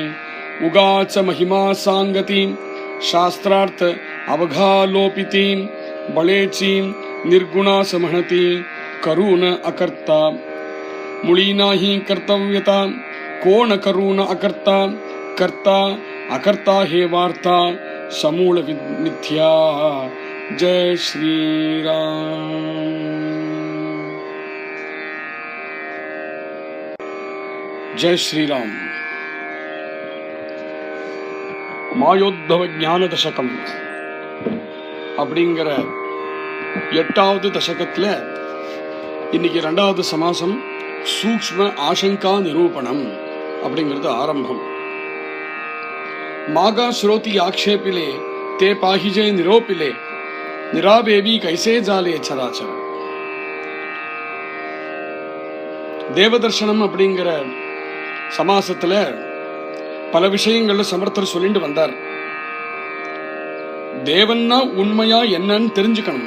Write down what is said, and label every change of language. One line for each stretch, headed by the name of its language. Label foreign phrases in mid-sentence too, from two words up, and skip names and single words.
Marathi: उगाच महिमा सांगती शास्त्रार्थ अवघा लोपिती। बळेची निर्गुणास म्हणती करून अकर्ता। मुळी नाही कर्तव्यता कोण करून अकर्ता। कर्ता अकर्ता हे वार्ता समूळ मिथ्या। जय श्री राम। जय श्री राम.
Tamil: மாயோத்தவ ஞான தசகம் அப்படிங்கிற 8வது தசகத்துல இன்னைக்கு 2வது சமாசம் சூக்ஷ்ம ஆசங்கா நிரூபணம் அப்படிங்கிறது ஆரம்பம்.
Marathi: मागा श्रोती आक्षेपिले ते पाहिजे निरोपिले। निरावेवी कैसे जाले चराचर.
Tamil: தேவதர்சனம் அப்படிங்கிற சமாசத்துல பல விஷயங்கள்ல சமர்த்தர் சொல்லிட்டு வந்தார். தேவன்னா உண்மையா என்னன்னு தெரிஞ்சுக்கணும்.